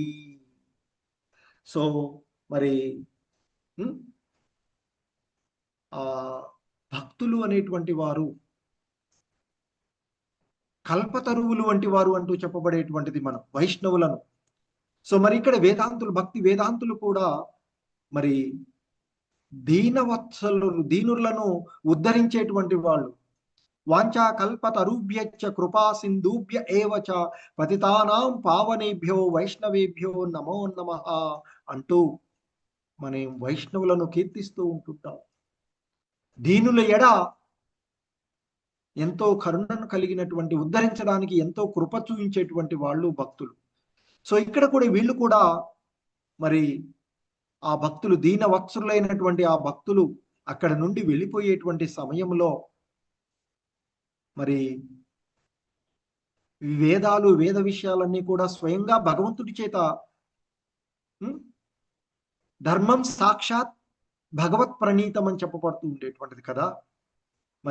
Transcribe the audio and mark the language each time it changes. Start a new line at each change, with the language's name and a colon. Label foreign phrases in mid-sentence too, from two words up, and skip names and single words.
Telugu: సో మరి ఆ భక్తులు అనేటువంటి వారు కల్పతరువులు వంటి వారు అంటూ చెప్పబడేటువంటిది మనం వైష్ణవులను. సో మరి ఇక్కడ వేదాంతులు, భక్తి వేదాంతులు కూడా మరి దీనులను ఉద్ధరించేటువంటి వాళ్ళు.
Sanskrit: వాంఛా కల్పతరుభ్యశ్చ కృపా సింధుభ్య ఏవచ పతితానాం పావనేభ్యో వైష్ణవేభ్యో నమో నమః
Telugu: అంటూ మనం వైష్ణవులను కీర్తిస్తూ ఉంటుంటాం. దీనుల ఎడ ఎంతో కరుణను కలిగినటువంటి, ఉద్ధరించడానికి ఎంతో కృప చూపించేటువంటి వాళ్ళు భక్తులు. సో ఇక్కడ కూడా వీళ్ళు కూడా మరి ఆ భక్తులు, దీనవత్సరులైనటువంటి ఆ భక్తులు అక్కడ నుండి వెళ్ళిపోయేటువంటి సమయంలో మరి వేదాలు, వేద విషయాలన్నీ కూడా స్వయంగా భగవంతుడి చేత,
Sanskrit: ధర్మం సాక్షాత్ భగవత్ ప్రణీతం
Telugu: అని చెప్పబడుతూ ఉండేటువంటిది కదా.